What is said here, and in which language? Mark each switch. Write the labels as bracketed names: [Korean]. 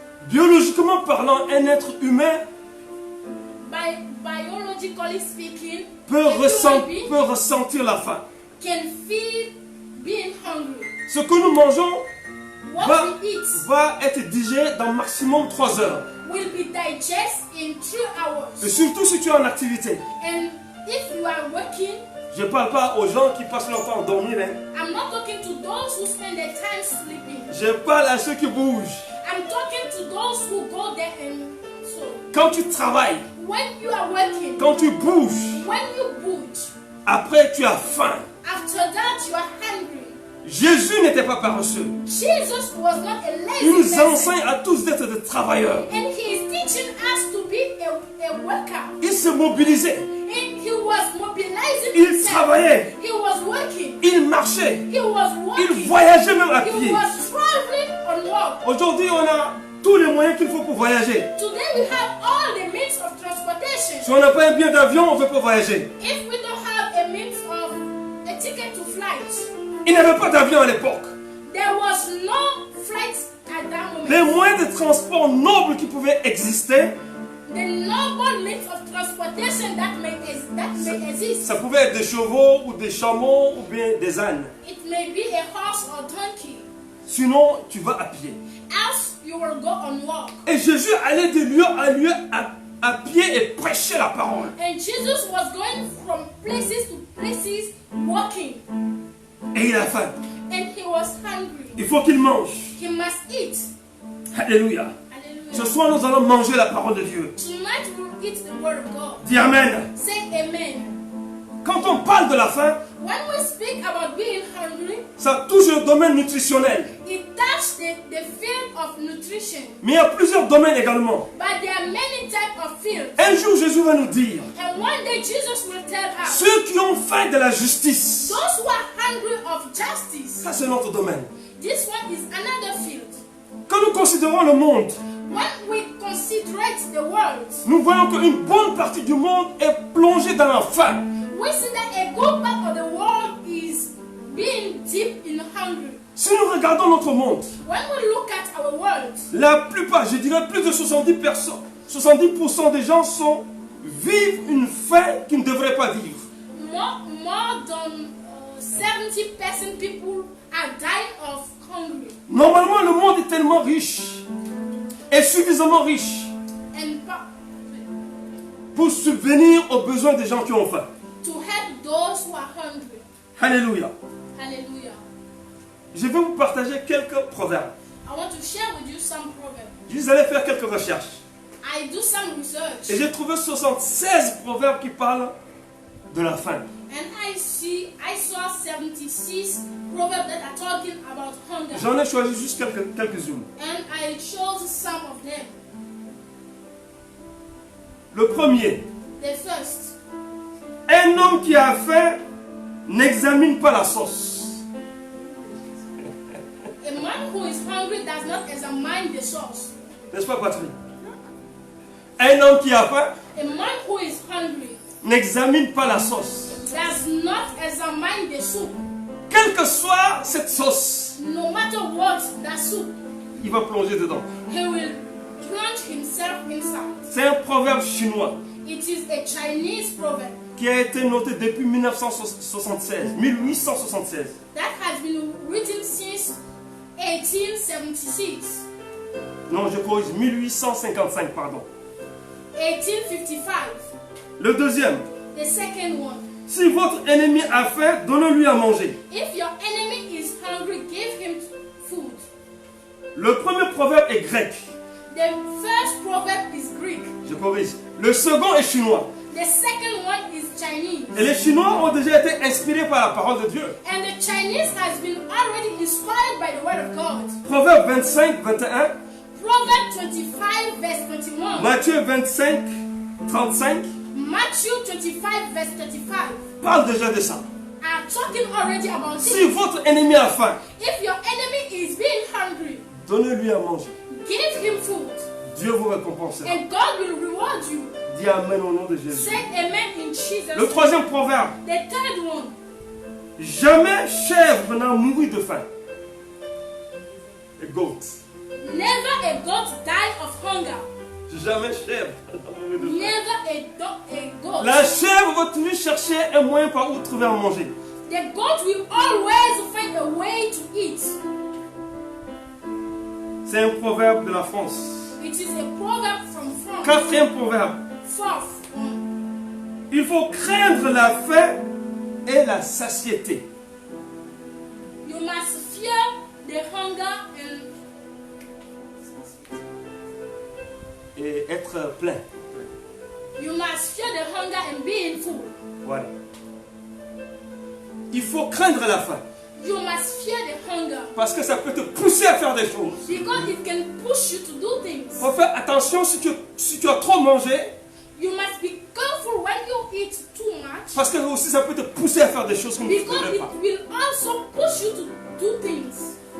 [French] Biologiquement parlant, un être humain [English] Biologically speaking, [French] peut [English] a human being [French] ressentir la faim. [English] can feel being hungry. [French] Ce que nous mangeons [English] What we eat [French] va être digéré dans maximum 3 heures. [English] will be digested in 3 hours. [French] Et surtout si tu es en activité. [English] And if you are working, [French] Je ne parle pas aux gens qui passent leur temps à dormir. Hein. [English] I'm not talking to those who spend their time sleeping. [French] Je parle à ceux qui bougent. [English] I'm talking to those who go there and so. [French] Quand tu travailles, [English] When you are working, [French] quand tu bouges, [English] when you butch, [French] après tu as faim. [English] after that you are hungry. [French] Jésus n'était pas paresseux. [English] Jesus was not a [French] Il [English] lazy [French] nous [English] person. [French] enseigne à tous d'être des travailleurs. [English] And he is teaching us to be a worker. [French] Il se mobilisait. [English] And he was mobilizing [French] Il [English] himself. [French] travaillait. [English] He was working. [French] Il marchait. [English] He was [French] Il [English] walking. [French] voyageait même à [English] He [French] pied. [English] was traveling on walk. [French] Aujourd'hui, on a tous les moyens qu'il faut pour voyager. [English] Today we have all the means of transportation. [French] Si on n'a pas un billet d'avion, on ne peut pas voyager. [English] If we don't have a means of a ticket to flight, [French] Il n'y avait pas d'avion à l'époque. [English] there was no flight at that moment. [French] Les moyens de transport nobles qui pouvaient exister, [English] The noble means of transportation that may exist. [French] ça pouvait être des chevaux ou des chameaux ou bien des ânes. [English] It may be a horse or donkey. [French] Sinon, tu vas à pied. [English] Else you will go on walk. [French] Et Jésus allait de lieu à lieu à pied et prêchait la parole. [English] And Jesus was going from places to places walking. [French] Et il a faim. [English] And he was hungry. [French] Il faut qu'il mange. [English] He must eat. [French] Alléluia. Ce [English] Hallelujah. [French] soir, nous allons manger la parole de Dieu. [English] Tonight we'll eat the word of God. [French] Dis Amen. [English] Say amen. [French] Quand on parle de la faim, [English] When we speak about being hungry, [French] ça touche le domaine nutritionnel. [English] it touches the field of nutrition. [French] Mais il y a plusieurs domaines également. [English] But there are many types of fields. [French] Un jour, Jésus va nous dire, [English] And one day Jesus will tell us, [French] ceux qui ont faim de la justice, [English] those who are hungry of justice, [French] ça c'est notre domaine. [English] this one is another field. [French] Quand nous considérons le monde, [English] When we consider the world, [French] nous voyons qu'une bonne partie du monde est plongée dans la faim. [English] we see that a good part of the world is being deep in hunger. [French] Si nous regardons notre monde, [English] When we look at our world, [French] la plupart, je dirais plus de 70% des gens vivent une faim qu'ils ne devraient pas vivre. [English] more than 70% people are dying of hunger. [French] Normalement, le monde est tellement riche et suffisamment riche [English] And [French] pour subvenir aux besoins des gens qui ont faim. [English] to help those who are hungry. [French] Alléluia. [English] Hallelujah. [French] Je vais vous partager quelques proverbes. [English] I want to share with you some proverbs. [French] Vous allez faire quelques recherches. [English] I do some [French] Et [English] research [French] j'ai trouvé 76 proverbes qui parlent de la faim. [English] and I saw 76 proverbs that are talking about hunger. [French] J'en ai choisi juste quelques-unes. [English] And I chose some of them. [French] Le premier, [English] The first, [French] un homme qui a faim n'examine pas la sauce. [English] a man who is hungry does not examine the source. [French] N'est-ce pas, Patrick? Un homme qui a faim [English] A man who is hungry [French] n'examine pas la sauce. [English] does not examine the soup. [French] Quelle que soit cette sauce, [English] No matter what the soup, [French] il va plonger dedans. [English] he will plunge himself inside. [French] C'est un proverbe chinois [English] It is a Chinese proverb [French] qui a été noté depuis 1876. [English] that has been written since 1876, [French] Non, je corrige, 1855, pardon. [English] 1855. [French] Le deuxième, [English] The second one, [French] si votre ennemi a faim, donnez-lui à manger. [English] if your enemy is hungry, give him food. [French] Le premier proverbe est grec. [English] The first proverb is Greek. [French] Je corrige. Le second est chinois. [English] The second one is Chinese. [French] Et les Chinois ont déjà été inspirés par la parole de Dieu. [English] And the Chinese has been already inspired by the word of God. [French] Proverbe 25, 21. [English] Proverb 25 verse 21. [French] Matthieu 25, 35. [English] Matthew 25 verse 35 [French] Parle déjà de ça. [English] are talking already about [French] Si [English] it. [French] votre ennemi a faim, [English] If your enemy is being hungry, [French] donnez-lui à manger. [English] give him food. [French] Dieu vous récompensera. [English] And God will reward you. [French] Dis Amen au nom de Jésus. [English] Say amen in Jesus' [French] Le [English] name. [French] troisième proverbe. [English] The third one. [French] Jamais chèvre n'a mouru de faim. [English] A goat. Never a goat died of hunger. [French] Jamais chèvre n'a mouru de faim. [English] Never a goat. [French] La chèvre va toujours chercher un moyen par où trouver à manger. [English] The goat will always find a way to eat. [French] C'est un proverbe de la France. [English] It is a proverb from France. [French] Quatrième proverbe. [English] Fourth one. [French] Il faut craindre la faim et la satiété. [English] You must fear the hunger [French] Et être plein. [English] you must fear the hunger and being full. [French] Voilà. Il faut craindre la faim. [English] You must fear the hunger [French] Parce que ça peut te pousser à faire des choses. [English] because it can push you to do things. [French] Il faut faire attention si tu as trop mangé. [English] You must be careful when you eat too much [French] Parce que aussi ça peut te pousser à faire des choses comme tu ne [English] because [French] devrais [English] it [French] pas. [English] will also push you to do things.